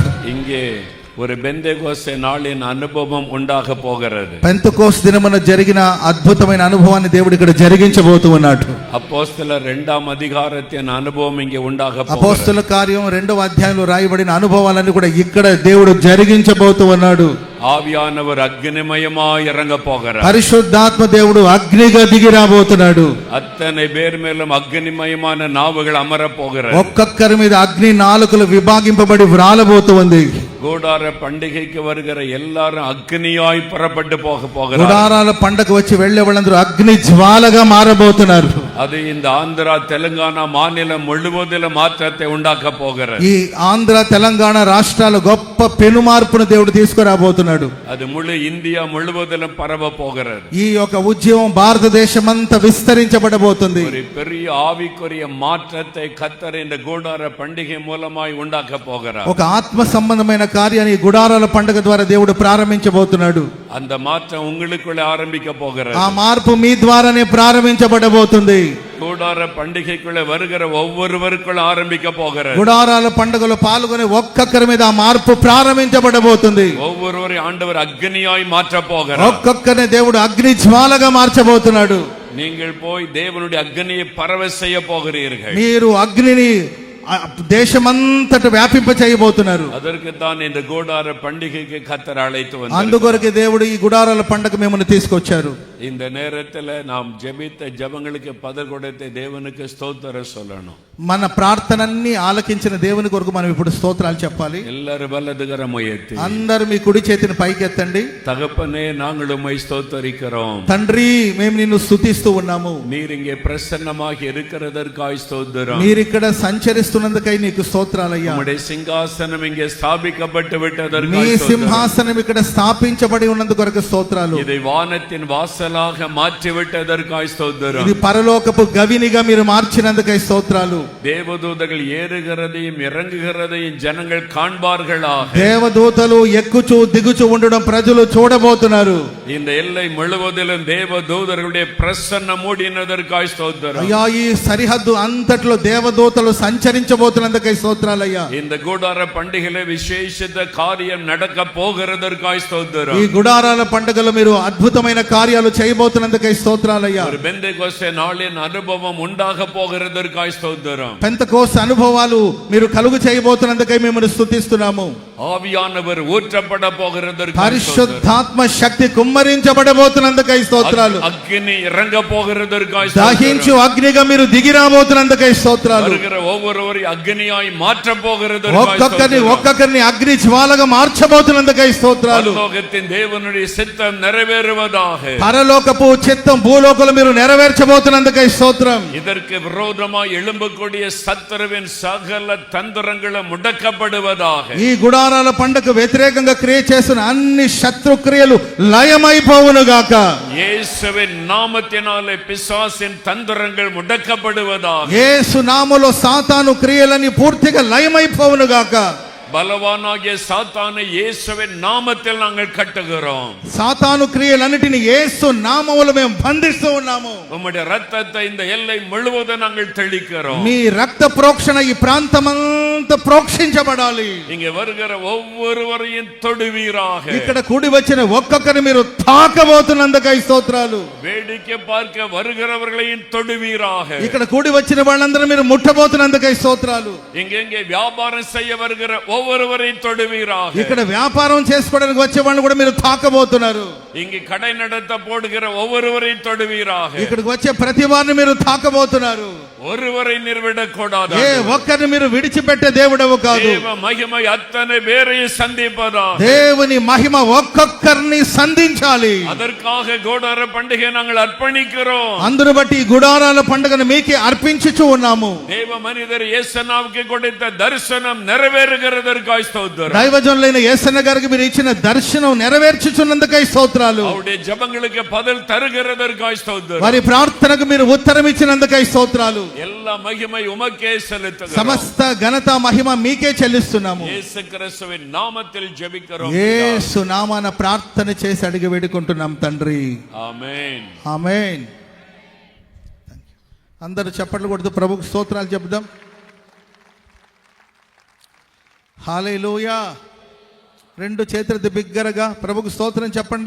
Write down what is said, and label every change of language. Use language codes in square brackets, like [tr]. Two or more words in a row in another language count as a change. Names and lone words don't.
[ta] இங்கே ஒரு பெந்தேகோஸ்தே நாளின் அனுபவம் உண்டாக போகிறது. [te] పెంతెకోస్తు దినమున జరిగిన అద్భుతమైన అనుభవాన్ని దేవుడు ఇక్కడ జరిగించబోతూ ఉన్నాడు. [ta] அப்போஸ்தலர் 2ஆம் அதிகாரத்தின் அனுபவம் இங்கே உண்டாக போகிறது. [te] అపోస్తలుల కార్యం 2వ అధ్యాయంలో రాయబడిన అనుభవాలన్నీ కూడా ఇక్కడ దేవుడు జరిగించబోతూ ఉన్నాడు. [ta] ஆவியானவர் அக்னிமயமாய் இறங்க போகிறார். [te] పరిశుద్ధాత్మ దేవుడు అగ్నిగా దిగి రాబోతున్నాడు. [ta] அத்தனை பேர் மேலும் அக்னிமயமான நாவுகள் அமர போகிறது. [te] ఒక్కొక్కరి మీద అగ్ని నాలుకలు విభాగింపబడి వ్రాలబోతూ ఉంది. [ta] கூடார பண்டிகைக்கு வருகிற எல்லாரும் அக்னியாய் புறப்பட்டு போகிறார். [te] గుడారాల పండగ వచ్చి వెళ్లే వాళ్ళందరూ అగ్ని జ్వాలగా మారబోతున్నారు. [ta] அது இந்த ஆந்திரா தெலுங்கானா மாநிலம் முழுவதிலும் மாற்றத்தை உண்டாக்க போகிறது. [te] ఈ ఆంధ్ర తెలంగాణ రాష్ట్రాల గొప్ప పెను మార్పును దేవుడు తీసుకురాబోతున్నాడు. [ta] அது முழு இந்தியா முழுவதிலும் பரவ போகிறது. [te] ఈ యొక్క ఉద్యమం భారతదేశమంతా విస్తరించబడబోతుంది. [ta] ஒரு பெரிய ஆவிக்குரிய மாற்றத்தை கர்த்தர் இந்த கூடார பண்டிகை மூலமாய் உண்டாக்க போகிறார். [te] ఒక ఆత్మ సంబంధమైన కార్యాన్ని ఈ గుడారాల పండుగ ద్వారా దేవుడు ప్రారంభించబోతున్నాడు. [ta] அந்த மாற்றம் உங்களுக்குள்ளே ஆரம்பிக்க போகிறது. [te] ఆ మార్పు మీ ద్వారానే ప్రారంభించబడబోతుంది. [ta] கூடார பண்டிகைக்குள்ளே வருகிற ஒவ்வொருவருக்குள்ள ஆரம்பிக்க போகிறது. [te] గుడారాల పండుగలో పాల్గొనే ఒక్కొక్కరి మీద ఆ మార్పు ప్రారంభించబడబోతుంది. [ta] ஒவ்வொருவரை ஆண்டவர் அக்னியாய் மாற்ற போகிறார். [te] ఒక్కొక్కరిని దేవుడు అగ్ని జ్వాలగా మార్చబోతున్నాడు. [ta] நீங்கள் போய் தேவனுடைய அக்னியை பரவ செய்ய போகிறீர்கள். [te] మీరు అగ్నిని దేశమంతట వ్యాపింప చేయబోతున్నారు. [ta] அதற்கு தான் இந்த கூடார பண்டிகைக்கு கர்த்தர் அழைத்து வந்தார். [te] అందుకొరకే దేవుడు ఈ గుడారాల పండుగ మిమ్మల్ని తీసుకొచ్చారు. [ta] இந்த நேரத்தில் நாம் ஜெபித்த ஜெபங்களுக்கு பதில் கொடுத்த தேவனுக்கு ஸ்தோத்திரம் சொல்லணும். [te] మన ప్రార్థనన్ని ఆలకించిన దేవుని కొరకు మనం ఇప్పుడు స్తోత్రాలు చెప్పాలి. [ta] எல்லாரும் வலதுகரம் உயர்த்தி, [te] అందరూ మీ కుడి చేతిని పైకెత్తండి. [ta] தகப்பனே நாங்கள் உம்மை ஸ்தோத்தரிக்கிறோம். [te] తండ్రి, మేము నిన్ను స్తుతిస్తూ ఉన్నాము. [ta] நீர் இங்கே பிரசன்னமாக இருக்கிறதற்காய் ஸ்தோத்திரம். [te] మీరు ఇక్కడ సంచరిస్తున్నందుకై నీకు స్తోత్రాలయ్యా. [ta] உம்முடைய சிங்காசனம் இங்கே ஸ்தாபிக்கப்பட்டு [te] మీ [ta] விட்டதற்காய் ஸ்தோத்திரம். [te] సింహాసనం ఇక్కడ స్థాపించబడి ఉన్నందుకొరకు స్తోత్రాలు. [ta] இதை வானத்தின் வாசலாக மாற்றி விட்டதற்காய் ஸ்தோத்திரம். [te] ఇది పరలోకపు గవినిగా మీరు మార్చినందుకై స్తోత్రాలు. [ta] தேவதூதர்கள் ஏறுகிறதையும் இறங்குகிறதையும் ஜனங்கள் காண்பார்களாக. [te] దేవదూతలు ఎక్కుచూ దిగుచూ ఉండడం ప్రజలు చూడబోతున్నారు. [ta] இந்த எல்லை முழுவதிலும் தேவதூதர்களுடைய பிரசன்னம் மூடினதற்காய் ஸ்தோத்திரம். [te] అయ్యా, ఈ సరిహద్దు అంతట్లో దేవదూతలు సంచరించబోతున్నందుకై స్తోత్రాలయ్యా. [ta] இந்த கூடார பண்டிகையில விசேஷித்த காரியம் நடக்க போகிறதற்காய் [te] ఈ [ta] ஸ்தோத்திரம். [te] గుడారాల పండుగలో మీరు అద్భుతమైన కార్యాలు చేయబోతున్నందుకై స్తోత్రాలయ్యా. [ta] ஒரு பெந்தேகோஸ்தே நாளின் அனுபவம் உண்டாக போகிறதற்காய் ஸ்தோத்திரம். [te] పెంతెకోస్తు అనుభవాలు మీరు కలుగు చేయబోతున్నందుకై మిమ్మల్ని స్తుతిస్తున్నాము. [ta] ஆவியானவர் ஊற்றப்பட போகிறதற்கு ஸ்தோத்திரம். [te] పరిశుద్ధాత్మ శక్తి కుమ్మరించబడబోతున్నందుకై స్తోత్రాలు. [ta] அக்னி இறங்க పోகிறதற்காய் [te] దహించు అగ్నిగా మీరు దిగి రాబోతున్నందుకై స్తోత్రాలు. [ta] வருகிற ஒவ்வொருவரையும் அக்னியாய் மாற்ற போகிறதற்காய் [te] ఒక్కొక్కరిని అగ్ని జ్వాలగా మార్చబోతున్నందుకై స్తోత్రాలు. [ta] பரலோகத்தின் தேவனுடைய சித்தம் நிறைவேறுவதாக. [te] పరలోకపు చిత్తం భూలోకంలో మీరు నెరవేర్చబోతున్నందుకై స్తోత్రం. [ta] இதற்கு விரோதமாய் எழும்பக்கூடிய சத்துருவின் சகல தந்திரங்களும் முடக்கப்படுவதாக. [te] ఈ గుడారాల పండగకు వ్యతిరేకంగా క్రియ చేస్తున్న అన్ని శత్రుక్రియలు లయమైపోవును గాక. [ta] இயேசுவின் நாமத்தினாலே பிசாசின் தந்திரங்கள் முடக்கப்படுவதாக. [te] యేసు నామములో సాతాను క్రియలని పూర్తిగా లయమైపోవును గాక. [ta] பலவானாகிய சாத்தானை இயேசுவின் நாமத்தில் நாங்கள் கட்டுகிறோம். [te] సాతాను క్రియలన్నిటిని యేసు నామములో మేము బంధిస్తూ ఉన్నాము. [ta] உம்முடைய ரத்தத்தை இந்த எல்லை முழுவதும் நாங்கள் தெளிக்கிறோம். [te] మీ రక్త ప్రోక్షణ ఈ ప్రాంతమంతా ప్రోక్షించబడాలి. [ta] இங்கே வருகிற ஒவ்வொருவரையும் தொடுவீராக. [te] ఇక్కడ కూడి వచ్చిన ఒక్కొక్కరిని మీరు తాకబోతున్నందుకై స్తోత్రాలు. [ta] வேடிக்கை பார்க்க வருகிறவர்களையும் தொடுவீராக. [te] ఇక్కడ కూడి వచ్చిన వాళ్ళందరూ మీరు ముట్టబోతున్నందుకై స్తోత్రాలు. [ta] இங்கே வியாபாரம் செய்ய வருகிற ஒவ்வொருவரையும் தொடுவீராக. [te] ఇక్కడ వ్యాపారం చేసుకోవడానికి వచ్చే వాళ్ళని కూడా మీరు తాకబోతున్నారు. [ta] இங்கு கடை நடத்த போடுகிற ஒவ்வொருவரையும் தொடுவீராக. [te] ఇక్కడికి వచ్చే ప్రతి వారిని మీరు తాకబోతున్నారు. [ta] ஒருவரை நிர்விடக்கூடாது. [te] ఏ ఒక్కరిని మీరు విడిచిపెట్టే దేవుడవు కాదు. [ta] தேவ மகிமை அத்தனை பேரையும் சந்திப்பதாக. [te] దేవుని మహిమ ఒక్కొక్కరిని సంధించాలి. [ta] அதற்காக கோடார பண்டிகை நாங்கள் அர்ப்பணிக்கிறோம். [te] అందును బట్టి ఈ గుడారాల పండుగను మీకే అర్పించుచు ఉన్నాము. [ta] தேவ மனிதர் యేసనావుకి கொடுத்த தரிசனம் நிறைவேறுகிறதற்காய் ஸ்தோத்திரம். [te] దైవజనులైన యేసన్న గారికి మీరు ఇచ్చిన దర్శనం నెరవేర్చుచున్నందుకై స్తోత్రాలు. [ta] அவருடைய ஜெபங்களுக்கு பதில் தருகிறதற்காய் ஸ்தோத்திரம். [te] వారి ప్రార్థనకు మీరు ఉత్తరం ఇచ్చినందుకై స్తోత్రాలు. [ta] எல்லா மகிமை உமக்கே செலுத்துகிறோம். [te] సమస్త ఘనత మహిమ మీకే చెల్లిస్తున్నాము. [ta] இயேசு கிறிஸ்துவின் நாமத்தில் ஜெபிக்கிறோம். [te] యేసు నామాన ప్రార్థన చేసి అడిగి వేడుకుంటున్నాం తండ్రి. ఆమేన్. ఆమేన్. అందరూ చప్పట్లు కొడుతూ ప్రభుకు స్తోత్రాలు చెప్దాం. హల్లెలూయా. రెండు చేతులతో బిగ్గరగా ప్రభుకు స్తోత్రం చెప్పండి.